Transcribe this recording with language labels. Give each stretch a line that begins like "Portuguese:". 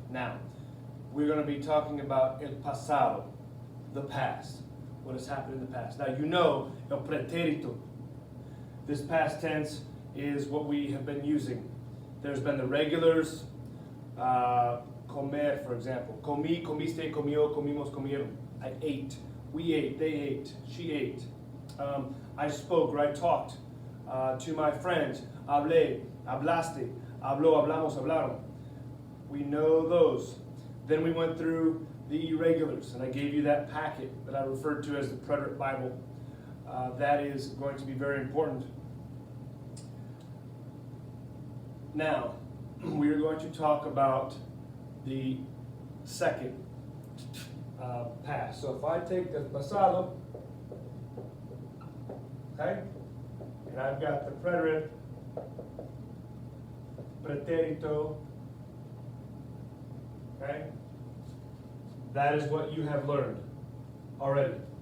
English: Now, we're going to be talking about el pasado, the past, what has happened in the past. Now, you know el pretérito. This past tense is what we have been using. There's been the regulars, comer, for example.
Spanish: Comí, comiste, comió, comimos, comieron.
English: I ate, we ate, they ate, she ate. I spoke or I talked to my friends.
Spanish: Hablé, hablaste, habló, hablamos, hablaron.
English: We know those. Then we went through the irregulars, and I gave you that packet that I referred to as the Preterite Bible. That is going to be very important. Now, we are going to talk about the second past. So if I take the pasado, okay, and I've got the preterite, pretérito, okay, that is what you have learned already.